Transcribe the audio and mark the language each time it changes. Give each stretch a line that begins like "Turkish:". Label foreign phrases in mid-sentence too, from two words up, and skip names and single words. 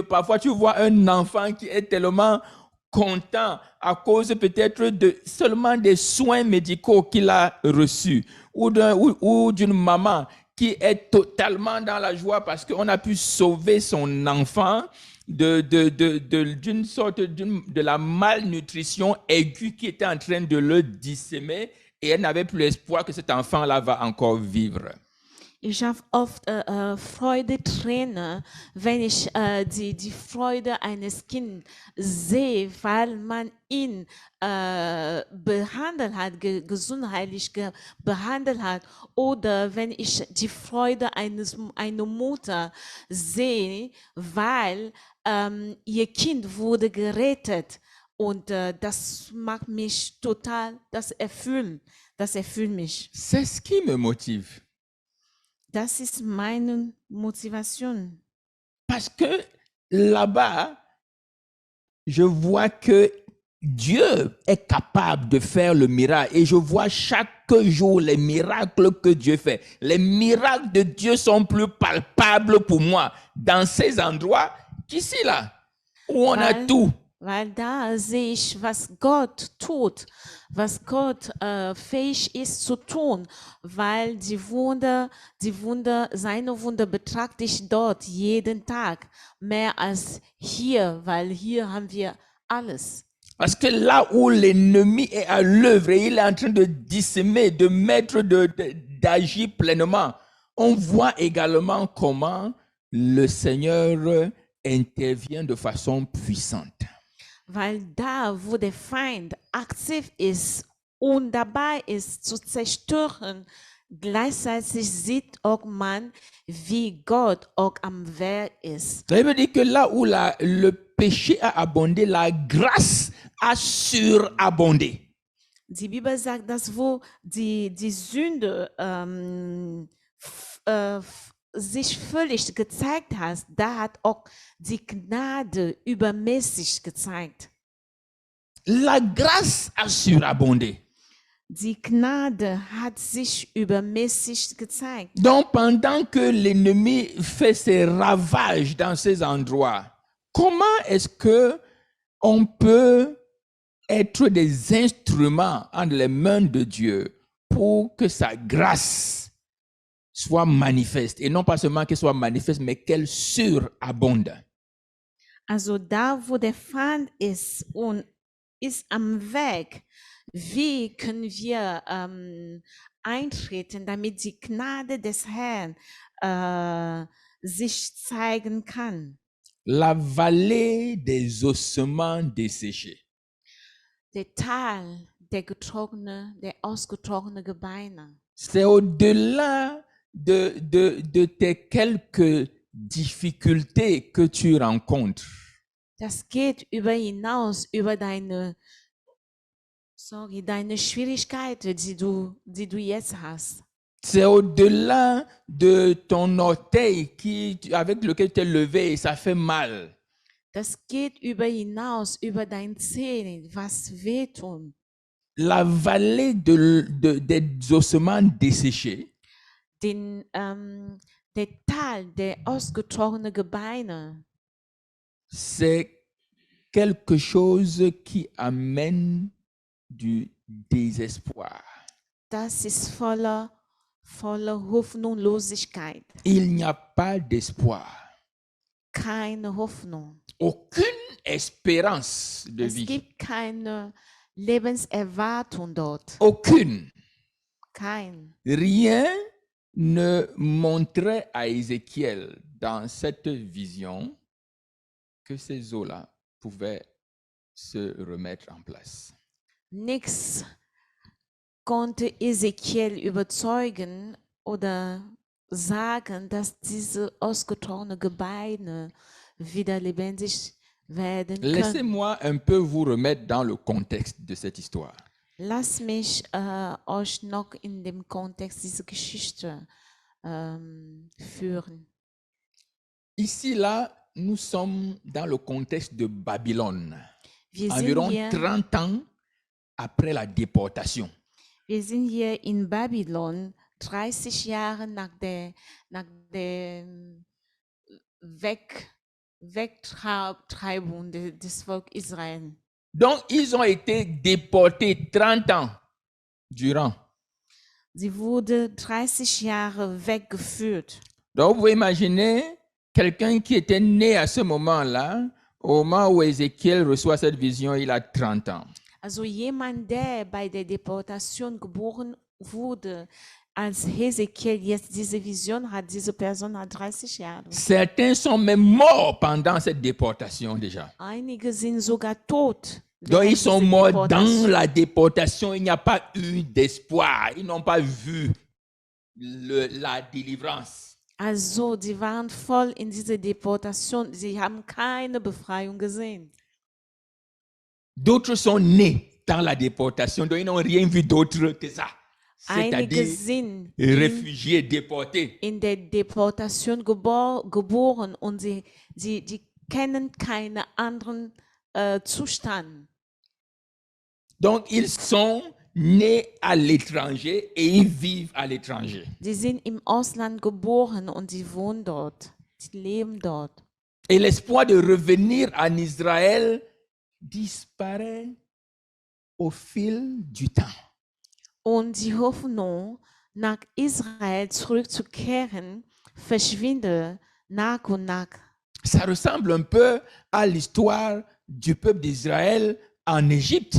French: Parfois, tu vois un enfant qui est tellement content à cause peut-être seulement des soins médicaux qu'il a reçus ou d'une maman qui est totalement dans la joie parce qu'on a pu sauver son enfant d'une sorte de la malnutrition aiguë qui était en train de le dissémer et elle n'avait plus l'espoir que cet enfant-là va encore vivre.
German: Ich habe oft Freudentränen, wenn ich die Freude eines Kindes sehe, weil man ihn behandelt hat, gesundheitlich behandelt hat. Oder wenn ich die Freude einer Mutter sehe, weil ihr Kind wurde gerettet. Und das macht mich total, das erfüllt mich.
French: C'est ce qui me motive.
German: Das ist meine Motivation.
French: Parce que là-bas, je vois que Dieu est capable de faire le miracle. Et je vois chaque jour les miracles que Dieu fait. Les miracles de Dieu sont plus palpables pour moi dans ces endroits qu'ici, là, où on a tout.
German: Weil da sehe ich, was Gott tut, was Gott fähig ist zu tun, weil seine Wunder betrachte ich dort jeden Tag, mehr als hier, weil hier haben wir alles.
French: Parce que là où l'ennemi est à l'œuvre et il est en train de dissémer, de mettre, d'agir pleinement, on voit également comment le Seigneur intervient de façon puissante.
German: Weil da, wo der Feind aktiv ist und dabei ist zu zerstören, gleichzeitig sieht auch man, wie Gott auch am Werk ist.
French: Ça veut dire que là où le péché a abondé, la grâce a surabondé.
German: Die Bibel sagt, dass wo die Sünde sich völlig gezeigt hat, da hat auch die Gnade übermäßig gezeigt.
French: La grâce a surabondé.
German: Die Gnade hat sich übermäßig gezeigt.
French: Donc pendant que l'ennemi fait ses ravages dans ces endroits, comment est-ce que on peut être des instruments entre les mains de Dieu pour que sa grâce soit manifeste, et non pas seulement qu'elle soit manifeste, mais qu'elle surabonde.
German: Also da, wo der Feind ist und ist am Weg, wie können wir eintreten, damit die Gnade des Herrn sich zeigen kann?
French: La vallée des ossements desséchés.
German: Der Tal der ausgetrocknete Gebeine.
French: C'est au-delà de tes quelques difficultés que tu rencontres.
German: Das geht über hinaus, über deine Schwierigkeiten, die du jetzt hast.
French: C'est au-delà de ton orteil avec lequel tu es levé et ça fait mal.
German: Das geht über hinaus, über deine Zähne, was wehtun.
French: La vallée des ossements desséchés,
German: Der Tal der ausgetrockneten Gebeine,
French: c'est quelque chose qui amène du désespoir.
German: das ist voller Hoffnungslosigkeit.
French: Il n'y a pas d'espoir.
German: Keine Hoffnung.
French: Aucune espérance de
German: Es
French: vie.
German: gibt keine Lebenserwartung dort.
French: Aucune.
German: Kein.
French: Rien ne montrait à Ézéchiel dans cette vision que ces eaux-là pouvaient se remettre en place.
German: Nichts konnte Ezekiel überzeugen oder sagen, dass diese ausgetrockneten Gebeine wieder lebendig werden können.
French: Laissez-moi un peu vous remettre dans le contexte de cette histoire.
German: Lass mich euch noch in dem Kontext dieser Geschichte führen.
French: Ici, là, nous sommes dans le contexte de Babylone,
German: Wir
French: environ
German: sind, hier,
French: 30 ans après la déportation.
German: wir sind hier in Babylon, 30 Jahre nach der Wegtreibung des Volkes Israel.
French: Donc, ils ont été déportés 30 ans durant.
German: Sie wurde 30 Jahre weggeführt.
French: Donc, vous pouvez imaginer quelqu'un qui était né à ce moment-là, au moment où Ézéchiel reçoit cette vision, il a 30 ans.
German: Also jemand, der bei der Deportation geboren wurde, als Hesekiel jetzt diese Vision hat, diese Person hat 30 Jahre.
French: Certains sont même morts pendant cette déportation déjà.
German: Einige sind sogar tot.
French: Donc,
German: während
French: ils sont
German: dieser
French: morts
German: Deportation.
French: dans la déportation. Il n'y a pas eu d'espoir. Ils n'ont pas vu la délivrance.
German: Also, die waren voll in dieser Deportation. Sie haben keine Befreiung gesehen.
French: D'autres sont nés dans la déportation, donc ils n'ont rien vu d'autre que ça.
German: Einige
French: C'est-à-dire
German: sind
French: réfugiés, déportés.
German: in der Deportation geboren und die kennen keinen anderen Zustand.
French: Donc, ils sont nés à l'étranger et ils vivent à l'étranger.
German: Sie sind im Ausland geboren und sie wohnen dort. Sie leben dort.
French: Et l'espoir de revenir en Israël disparaît au fil du temps.
German: Und die Hoffnung, nach Israel zurückzukehren, verschwindet nach und nach.
French: Ça ressemble un peu à l'histoire du peuple d'Israël en Égypte.